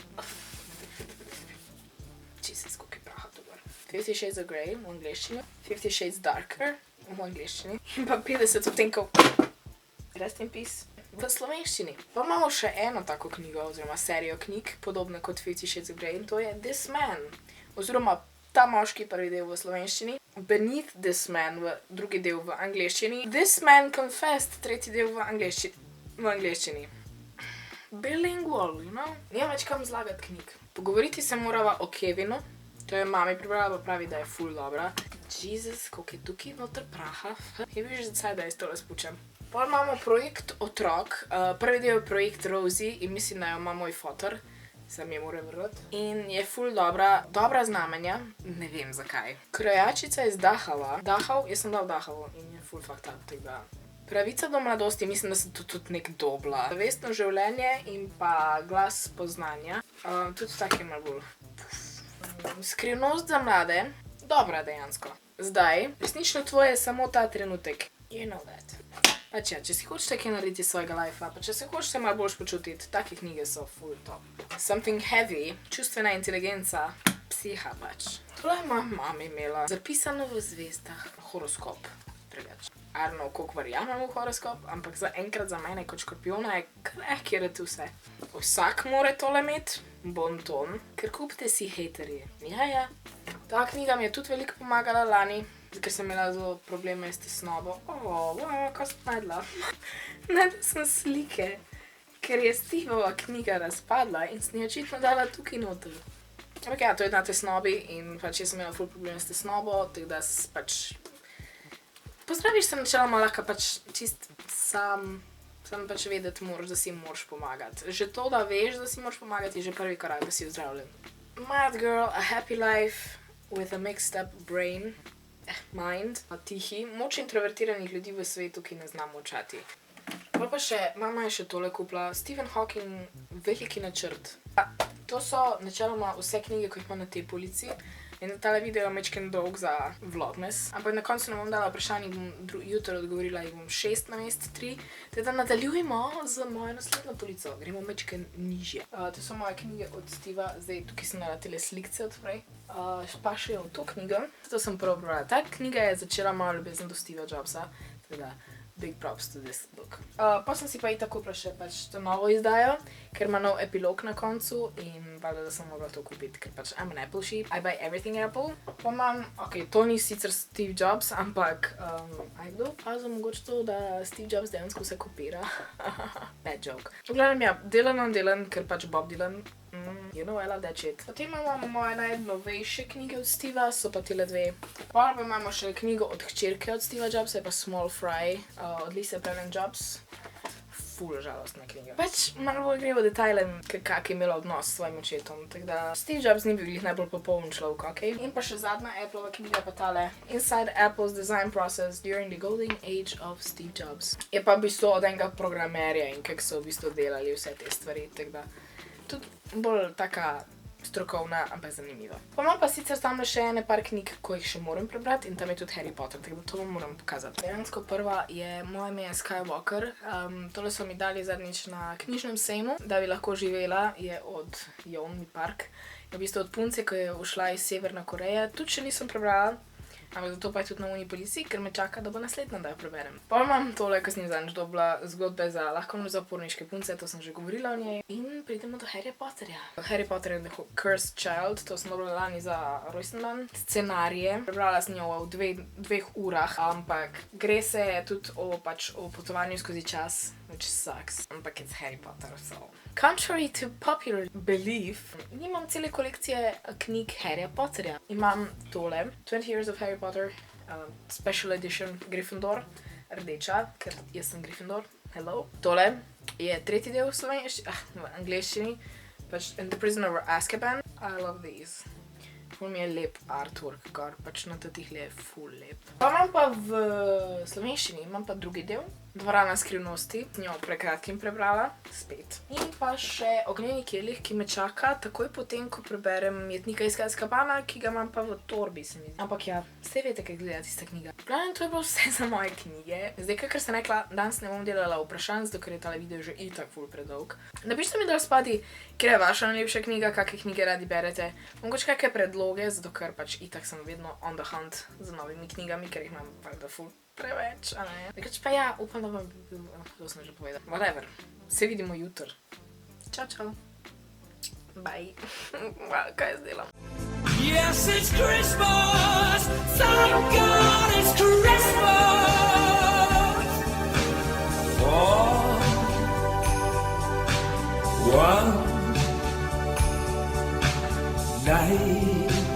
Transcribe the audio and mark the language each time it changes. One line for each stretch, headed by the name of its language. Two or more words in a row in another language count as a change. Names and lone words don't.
Slovenian: Jesus, koliko je praha to gor. 50 Shades of Grey v angleščini. 50 Shades Darker v angleščini. In pa 50 odtenkov.
English: Rest in peace.
Slovenian: V slovenščini. Pa imamo še eno tako knjigo, oziroma serijo knjig, podobno kot 50 Shades of Grey, in to je This Man. Oziroma ta moški prvi del v slovenščini. Beneath This Man drugi del v angleščini. This Man Confessed tretji del v angleščini.
English: Bilingual, you know?
Slovenian: Nima več kam zlagati knjig. Pogovoriti se morava o Kevinu. To je mami prebrala, pa pravi, da je ful dobra. Jesus, koliko je tukaj noter praha. Je bi že zdaj, da jaz tole spučem. Pol imamo projekt Otrok. Prvi del je projekt Rosie in mislim, da jo ima moj fotor. Sam je moram vrati. In je ful dobra. Dobra znamenja. Ne vem zakaj. Krojačica iz Dachau. Jaz sem dal Dachau in je ful
English: fucked up
Slovenian: tega. Pravica do mladosti, mislim, da sem to tudi nek dobla. Zavestno življenje in pa glas poznanja. Tudi tak je malo bolj. Skrivnost za mlade. Dobra dejansko. Zdaj, resnično tvoje je samo ta trenutek.
English: You know that.
Slovenian: Pač ja, če si hočete kaj narediti svojega lifea, pa če se hočete malo boljš počutiti, take knjige so full top.
English: Something heavy,
Slovenian: čustvena inteligenca, psiha pač. Tole je moja mama imela. Zapisano v zvezdah. Horoskop. Preveč.
English: I don't know,
Slovenian: koliko verjamem v horoskop, ampak zaenkrat za mene kot škorpiona je kar accurate vse. Vsak more tole imeti, bon ton, ker kupite si haterji. Ja. Ta knjiga mi je tudi veliko pomagala lani. ker sem imela zelo probleme s tesnobo. Kaj sem najdla? Najdla sem slike, ker je Stevova knjiga razpadla in sem jo očitno dala tukaj noter. Ampak ja, to je na tesnobi in pač jaz sem imela ful probleme s tesnobo, tako da pač pozdraviš se načeloma lahko pač čist sam pač vedeti moraš, da si moraš pomagati. Že to, da veš, da si moraš pomagati, je že prvi korak, da si ozdravljen. Mad girl, a happy life with a mixed up brain, mind, tihi, moč introvertiranih ljudi v svetu, ki ne zna molčati. Pa še, mama je še tole kupila, Stephen Hawking, Veliki načrt. To so načeloma vse knjige, ko jih ima na tej polici. In tale video je majčken dolg za vlogmas. Ampak na koncu ne bom dala vprašanje, bom jutro odgovorila, jih bom 6 namesto 3. Teda nadaljujemo z mojo naslednjo polico. Gremo majčken nižje. To so moje knjige od Steva. Zdaj, tukaj sem dala tele slikce odprej. Pa še v to knjigo. To sem prvo prebrala. Ta knjiga je začela mojo ljubezen do Steva Jobsa. Teda,
English: big props to this book.
Slovenian: Pa sem si pa itak kupila še pač to novo izdajo, ker ima nov epilog na koncu in valjda, da sem mogla to kupiti, ker pač
English: I'm an Apple sheep. I buy everything Apple.
Slovenian: Pa imam, to ni sicer Steve Jobs, ampak kdo opazil mogoče to, da Steve Jobs dejansko vse kopira.
English: Bad joke.
Slovenian: V glavnem ja, delam, ker pač Bob Dylan.
English: You know I love that shit.
Slovenian: Potem imamo moje najnovejše knjige od Steva, so pa tile dve. Pa imamo še knjigo od hčerke od Steva Jobsa, je pa Small Fry, od Lise Previn Jobs. Ful žalostna knjiga. Pač malo bolj gre v detajle, kak je imela odnos s svojim očetom. Tako da Steve Jobs ni bil glih najbolj popoln človek, okej? In pa še zadnja Appleova knjiga pa tale. Inside Apple's Design Process During the Golden Age of Steve Jobs. Je pa v bistvu od enega programerja in kako so v bistvu delali vse te stvari, tako da tudi bolj taka strokovna, ampak zanimiva. Pa imam pa sicer tam še ene par knjig, ko jih še moram prebrati in tam je tudi Harry Potter, tako da to vam moram pokazati. Dejansko prva je Moje ime je Skywalker. Tole so mi dali zadnjič na knjižnem sejmu, da bi lahko živela, je od Yeonmi Park. Je v bistvu od punce, ko je ušla iz Severne Koreje. Tudi še nisem prebrala, ampak zato pa je tudi na uni policiji, ker me čaka, da bo naslednja, da jo preberem. Pa imam tole, ko sem zadnjič dobila zgodbe za lahko zaporniške punce, to sem že govorila o njej. In pridemo do Harry Potterja. Harry Potter and the Cursed Child, to sem dobila lani za rojsten dan. Scenarije, prebrala sem jo v dveh urah, ampak gre se tudi o potovanju skozi čas,
English: which sucks. Ampak it's Harry Potter, so. Contrary to popular belief,
Slovenian: nimam cele kolekcije knjig Harryja Potterja. Imam tole, 20 Years of Harry Potter, Special Edition Gryffindor, rdeča, ker jaz sem Gryffindor, hello. Tole je tretji del v angleščini, pač And the Prisoner of Azkaban.
English: I love these.
Slovenian: Ful mi je lep artwork gor, pač na tatih je ful lep. Pa imam pa v slovenščini, imam pa drugi del, Dvorana skrivnosti, njo prekratkim prebrala, spet. In pa še Ognjeni kelih, ki me čaka takoj potem, ko preberem Jetnika iz Azkabana, ki ga imam pa v torbi, se mi zdi. Ampak ja, vse veste, kaj gleda tista knjiga. Glavnem, to je bilo vse za moje knjige. Zdaj, kakor sem rekla, danes ne bom delala vprašanj, zato ker je tale video že itak ful predolg. Napište mi dol spodaj, kjer je vaša najlepša knjiga, kakve knjige radi berete. Mogoče kakve predloge, zato ker pač itak sem vedno
English: on the hunt
Slovenian: za novimi knjigami, ker jih imam valjda ful preveč, a ne? Nekoč pa ja, upam, da vam bi bil, to sem že povedala. Whatever, se vidimo jutr. Čau, čau. Bye. Kaj jaz delam?
English: Yes, it's Christmas. Thank God it's Christmas. For one night.